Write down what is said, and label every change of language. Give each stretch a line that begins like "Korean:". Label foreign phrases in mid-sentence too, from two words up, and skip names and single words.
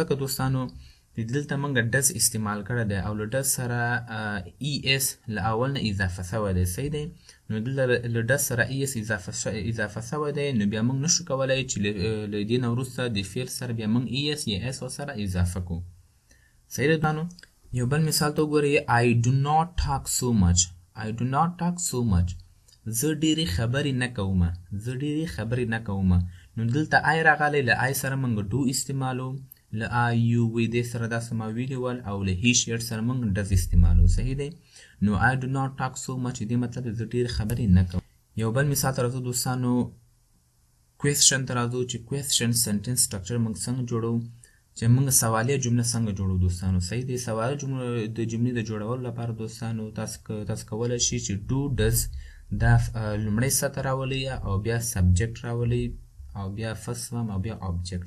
Pashto: ځکه دوستانو دلته موږ ډز استعمال کړی دی او له ډز سره ای اس له اول نه اضافه شوی دی. صحیح دی؟ نو دلته له ډز سره ای اس اضافه شوی دی، نو بیا موږ نشو کولی چې له دې نه وروسته د فعل سره بیا موږ ای اس یا اس ورسره اضافه کړو. صحیح دی دوستانو؟ یو بل مثال ته وګورئ.
English: I do not talk so much. I do not talk so much.
Pashto: زه ډېرې خبرې نه کوم. زه ډېرې خبرې نه کوم. نو دلته آی راغلی، له آی سره موږ ډو استعمالو، له
English: I you we they
Pashto: سره داسې ما ویلي ول، او له
English: he she it
Pashto: سره موږ ډز استعمالو. صحیح دی؟ نو
English: I do not talk so much
Pashto: دې مطلب زه ډېرې خبرې نه کوم. یو بل مثال ته راځو دوستانو، کوېسچن ته راځو چې
English: question sentence structure
Pashto: موږ څنګه جوړو، چې موږ سوالیه جمله څنګه جوړو دوستانو. صحیح دی؟ سوالیه جملې د جوړولو لپاره دوستانو تاسو کولی شئ چې
English: do does
Pashto: دا لومړی سطر راولئ او بیا سبجیکټ راولئ او بیا
English: first form
Pashto: او بیا آبجیکټ.